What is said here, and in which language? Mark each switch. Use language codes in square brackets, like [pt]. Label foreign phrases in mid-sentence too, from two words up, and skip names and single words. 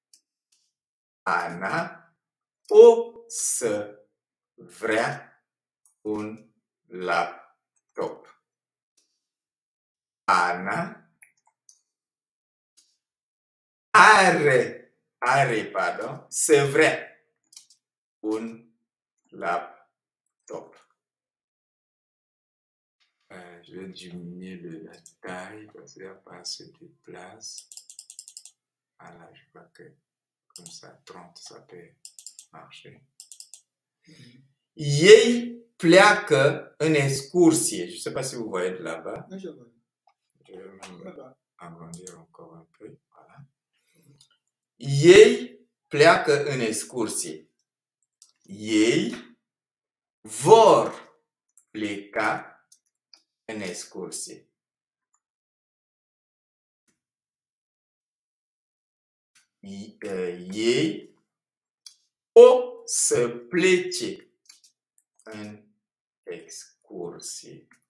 [ro] Ana o să vrea un laptop. Ana are, să vrea un laptop. [fr] Je vais diminuer la taille parce qu'il n'y a pas assez de place. Voilà, je crois que comme ça, 30, ça peut marcher. [ro] Ei pleacă în excursie. [fr] Je ne sais pas si vous voyez de là-bas. Je vois. Je vais même agrandir encore un peu. Voilà. [ro] Ei pleacă în excursie. Ei vor pleca în excursie. Ei o să plece în excursie.